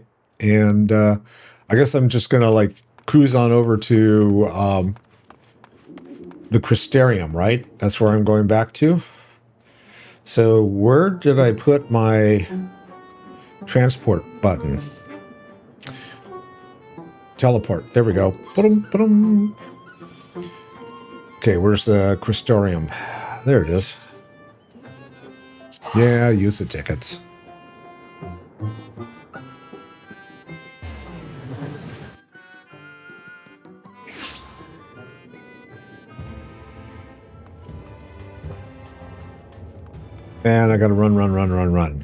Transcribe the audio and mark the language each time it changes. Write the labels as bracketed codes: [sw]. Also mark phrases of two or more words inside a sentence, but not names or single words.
[en] And I guess I'm just going to like cruise on over to the Crystarium, right? That's where I'm going back to. So where did I put my transport button? Teleport. There we go. Ba-dum, ba-dum. Okay, where's the Crystarium? There it is. Yeah, use the tickets. And I gotta run.